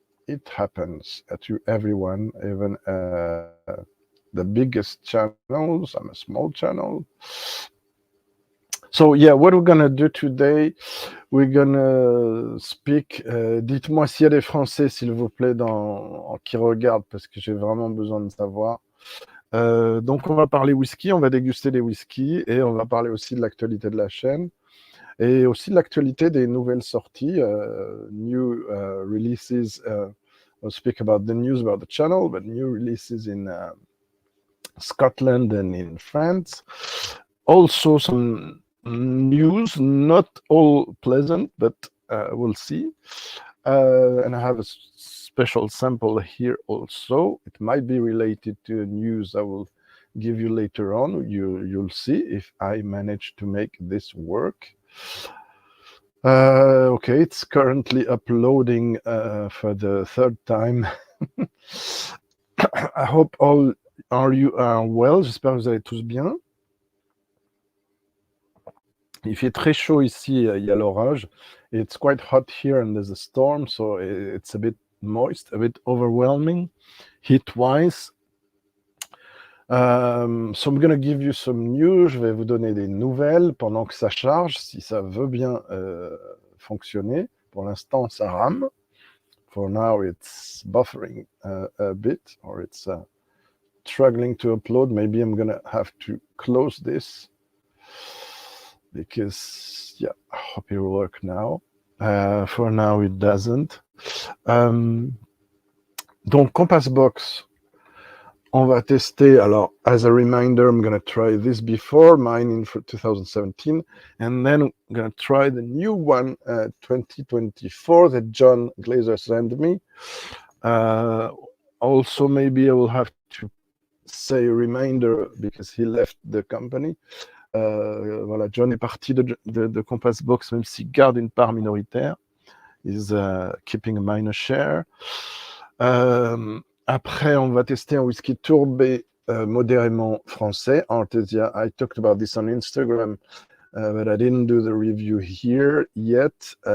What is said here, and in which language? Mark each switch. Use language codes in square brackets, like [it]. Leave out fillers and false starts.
[en] It happens to everyone, even the biggest channels. I'm a small channel. So yeah, what we're gonna do today, we're gonna speak. [fr] Dites-moi s'il y a des Français, s'il vous plaît, qui regardent, parce que j'ai vraiment besoin de savoir. Donc on va parler whisky, on va déguster des whisky, et on va parler aussi de l'actualité de la chaîne, et aussi de l'actualité des nouvelles sorties, [en] new releases. We'll speak about the news about the channel, but new releases in Scotland and in France. Also some news, not all pleasant, but we'll see. And I have a special sample here also. It might be related to news I will give you later on. You'll see if I manage to make this work. Okay, it's currently uploading for the 3rd time. I hope all you are well. [fr] J'espère que vous allez tous bien. Il fait très chaud ici, il y a l'orage. [en] It's quite hot here and there's a storm, so it's a bit moist, a bit overwhelming, heat-wise. So I'm gonna give you some news. [fr] Je vais vous donner des nouvelles pendant que ça charge, si ça veut bien fonctionner. Pour l'instant, ça rame. [en] For now, it's buffering a bit, or it's struggling to upload. Maybe I'm gonna have to close this because, yeah, I hope it will work now. For now, it doesn't. [fr] Donc, Compass Box, on va tester. [en] Alors, as a reminder, I'm going to try this before, mine in 2017, and then I'm going to try the new one, 2024, that John Glazer sent me. Also, maybe I will have to say a reminder because he left the company. [fr] Voilà, John est parti de Compass Box, même s'il garde une part minoritaire. [en] He's keeping a minor share. [fr] Après, on va tester un whisky Tourbé modérément français, Artesia. [en] I talked about this on Instagram, but I didn't do the review here yet.